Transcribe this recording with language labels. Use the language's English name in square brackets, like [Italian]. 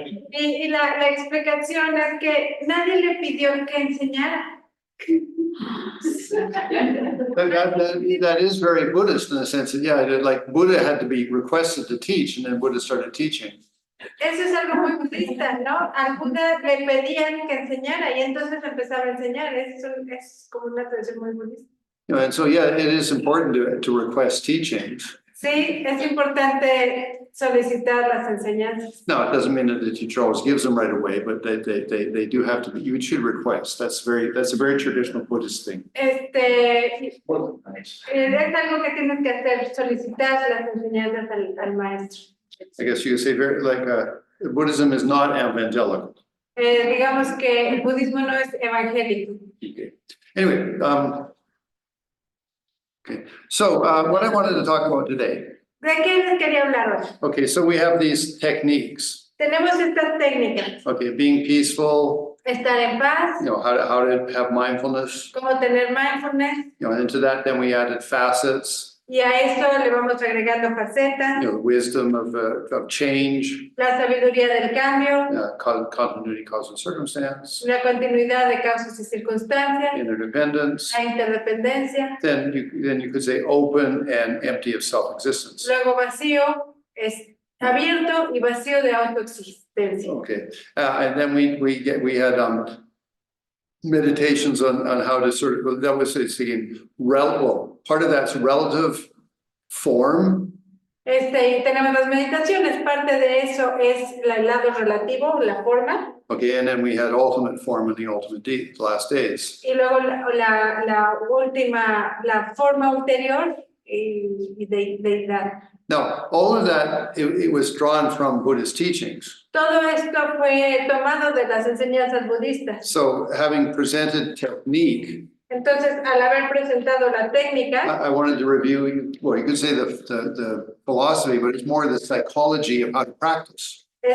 [Spanish] Y la explicación es que nadie le pidió que enseñara. [English] That is very Buddhist in the sense that, yeah, like Buddha had to be requested to teach and then Buddha started teaching. [Spanish] Eso es algo muy budista, ¿no? Al Buda le pedían que enseñara y entonces empezaba a enseñar. Es como una tradición muy budista. [English] You know, and so, yeah, it is important to request teachings. [Spanish] Sí, es importante solicitar las enseñanzas. [English] No, it doesn't mean that the teacher always gives them right away, but they do have to, you should request. That's a very traditional Buddhist thing. [Spanish] Es algo que tienes que hacer, solicitar las enseñanzas al maestro. [English] I guess you could say Buddhism is not evangelical. [Spanish] Digamos que el budismo no es evangélico. [English] Okay. Anyway, okay. So what I wanted to talk about today. [Spanish] ¿De qué les quería hablar hoy? [English] Okay, so we have these techniques. [Spanish] Tenemos estas técnicas. [English] Okay, being peaceful, [Spanish] Estar en paz, [English] you know, how to have mindfulness. [Spanish] cómo tener mindfulness, [English] You know, and into that, then we added facets. [Spanish] y a eso le vamos agregando facetas, [English] You know, the wisdom of change, [Spanish] la sabiduría del cambio, [English] continuity, cause and circumstance, [Spanish] la continuidad de causas y circunstancias, [English] interdependence. [Spanish] la interdependencia, [English] Then you could say open and empty of self-existence. [Spanish] luego vacío, es abierto y vacío de autoexistencia. [English] Okay, and then we had meditations on how to sort of, that was saying, part of that's relative form. [Spanish] Y tenemos las meditaciones, parte de eso es el lado relativo, la forma, [English] Okay, and then we had ultimate form in the ultimate the last days. [Spanish] y luego la última, la forma ulterior y deidad. [English] Now, all of that, it was drawn from Buddhist teachings. [Spanish] Todo esto fue tomado de las enseñanzas budistas. [English] So having presented technique, [Spanish] Entonces, al haber presentado la técnica, [English] I wanted to review, well, you could say the philosophy, but it's more the psychology of how to practice.